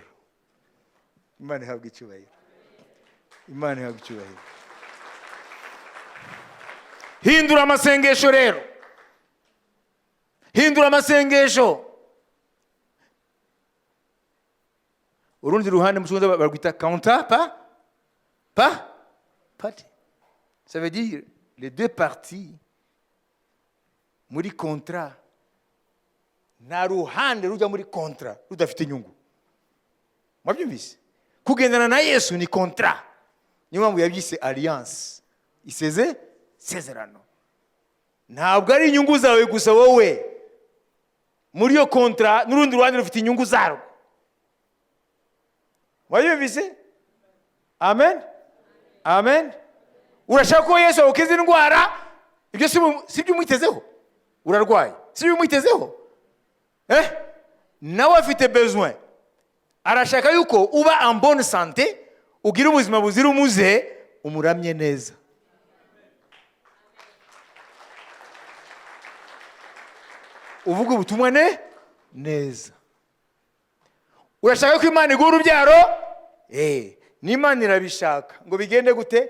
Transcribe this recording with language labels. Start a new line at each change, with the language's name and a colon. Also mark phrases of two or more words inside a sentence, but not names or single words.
Kinyarwanda: Imana ihabwa icyubahiro. Imana ihabwa icyubahiro. Hindura amasengesho rero, hindura amasengesho. Urundi ruhande musubiza barwita
English: counter party.
French: Ça veut dire les deux parties muri contrat.
Kinyarwanda: Nta ruhande rujya muri contrat rudafite inyungu. Mwabyumvise? Kugendana na Yesu ni contrat. Niyo mpamvu yabyise alliance. Isezerano. Ntabwo ari inyungu zawe gusa wowe. Muri iyo contrat n'urundi ruhande rufite inyungu zarwo. Mwabyumvise? Amen. Amen. Urashaka ko Yesu awukiza indwara, ibyo si byo umwitezeho. Urarwaye, si byo umwitezeho. Nawe afite besoin. Arashaka yuko uba
French: en bonne santé,
Kinyarwanda: ugira ubuzima buzira umuze, umuramye neza. Uvuga ubutumwa neza. Urashaka ko Imana iguha urubyaro? N'Imana irabishaka. Ngo bigende gute?